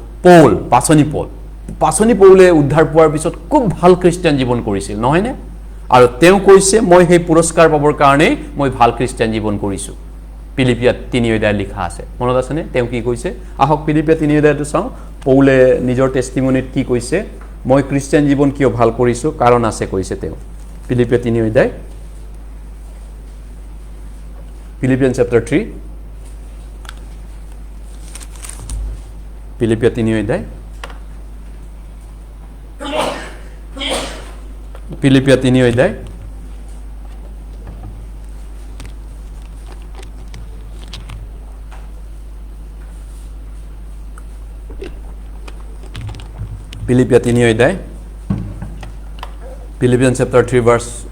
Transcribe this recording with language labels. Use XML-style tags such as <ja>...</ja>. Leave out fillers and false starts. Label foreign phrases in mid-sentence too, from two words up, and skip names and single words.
<as>পাচনি পৌলে উদ্ধাৰ পোৱাৰ পিছত খুব ভাল খ্ৰীষ্টিয়ান জীৱন কৰিছিল নহয়নে আৰু তেওঁ কৈছে মই সেই পুৰস্কাৰ পাবৰ কাৰণে মই ভাল খ্ৰীষ্টিয়ান জীৱন কৰিছো পিলিপিয়া 3 অধ্যায় লিখা আছে মনত আছে নে তেওঁ কি কৈছে আহক পিলিপিয়া 3 অধ্যায়টো চাও পৌলে নিজৰ টেষ্টিমনিত কি কৈছে মই খ্ৰীষ্টিয়ান জীৱন কিয় ভাল কৰিছো কাৰণ আছে কৈছে তেওঁ Philippians 3 অধ্যায় Philippians chapter 3 Philippians 3 অধ্যায় Philippians 3 অধ্যায় Philippians 3 অধ্যায় Philippians</as> <en>chapter 3 verse</en>